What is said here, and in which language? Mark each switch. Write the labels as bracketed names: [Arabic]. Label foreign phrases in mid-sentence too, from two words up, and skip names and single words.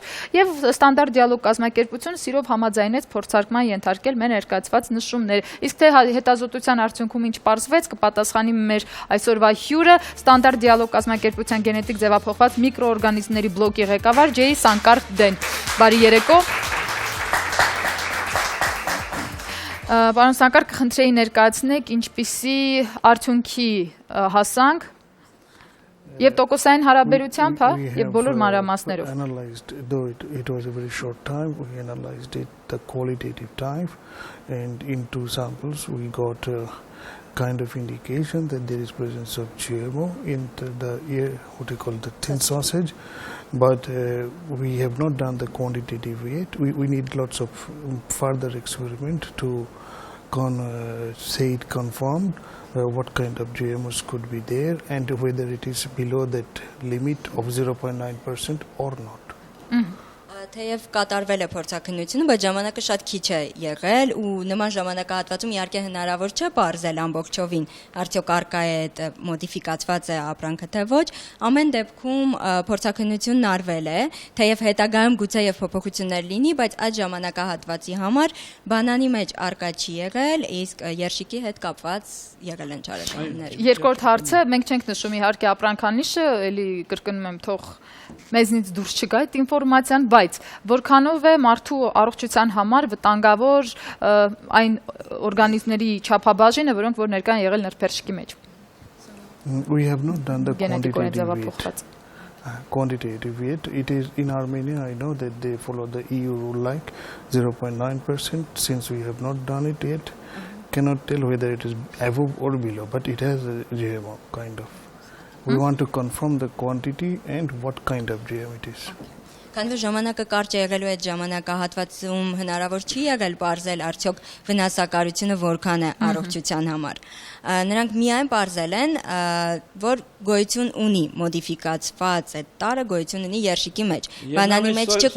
[Armenian] եւ ստանդարտ դիալոգ կազմակերպությունը սիրով համաձայնեց փորձարկման ենթարկել մեր ներկայացված նշումները։ Իսկ թե հետազոտության արդյունքում ինչ պարզվեց, կպատասխանի մեր այսօրվա հյուրը ստանդարտ դիալոգ կազմակերպության գենետիկ ձևափոխված միկրոօրգանիզմների բլոկի ղեկավար Ջեյ Սանկար Դեն։ Բարի երեկո։ Պարոն Սանկար, կխնդրեի ներկայացնեք ինչպիսի արդյունքի հասանք եւ տոկոսային հարաբերությամբ, հա, եւ բոլոր մանրամասներով։ [English] Analyzed, though it was a very short time, we analyzed it the qualitative time, and in 2 samples we got a kind of indication that there is presence of GMO in the what we call the thin sausage, but we have not done the quantitative yet. We need lots of further experiment to say it confirmed. What kind of GMOs could be there and whether it is below that limit of 0.9% or not. [Armenian] Թեև կատարվել է փորձաքննությունը, բայց ժամանակը շատ քիչ է եղել ու նման ժամանակահատվածում իհարկե հնարավոր չէ բարձել ամբողջովին արդյոք արկա է այդ մոդիֆիկացված է ապրանքը թե ոչ։ Ամեն դեպքում փորձաքննությունն արվել է, թեև հետագայում գուցե եւ փոփոխություններ լինի, բայց այդ ժամանակահատվածի համար բանանի մեջ արկա չի եղել, իսկ երշիկի հետ կապված եղել են չարաշահումներ։ Երկրորդ հարցը, մենք չենք նշում իհարկե ապրանքանիշը, էլի կրկնում եմ, թող մեզնից դուրս չգա այդ ինֆորմացիան, բայց որքանով է մարդու առողջության համար վտանգավոր այն օրգանիզմների չափաբաժինը, որոնք որ ներկա են եղել նրբերշիկի մեջ։ [English] We have not done the quantitative yet. It is in Armenia, I know that they follow the EU rule like 0.9%. Since we have not done it yet, cannot tell whether it is above or below, but it has a GMO kind of We want to confirm the quantity and what kind of GM it is. [Armenian] Քանի որ ժամանակը կարճ է եղել ու այդ ժամանակահատվածում հնարավոր չի եղել բարձել արդյոք վնասակարությունը որքան է առողջության համար։ Նրանք միայն բարձել են, որ գոյություն ունի մոդիֆիկացված այդ տարը գոյություն ունի երշիկի մեջ։ Բանանի մեջ չկա։